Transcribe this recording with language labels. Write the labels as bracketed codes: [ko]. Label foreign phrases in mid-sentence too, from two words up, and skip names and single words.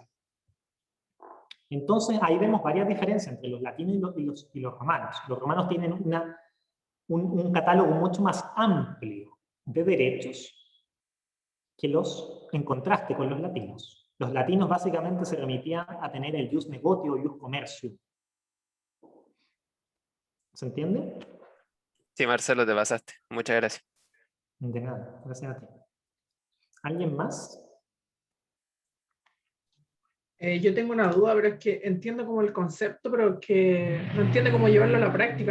[es] Entonces, ahí vemos varias diferencias entre los latinos y los romanos. Los romanos tienen un catálogo mucho más amplio de derechos en contraste con los latinos. Los latinos básicamente se remitían a tener el [la] jus negoti [es] o [la] jus commercium. [es] ¿Se entiende? Sí, Marcelo, te pasaste. Muchas gracias. De nada, gracias a ti. ¿Alguien más? Yo tengo una duda, pero es que entiendo como el concepto, pero que no entiendo cómo llevarlo a la práctica.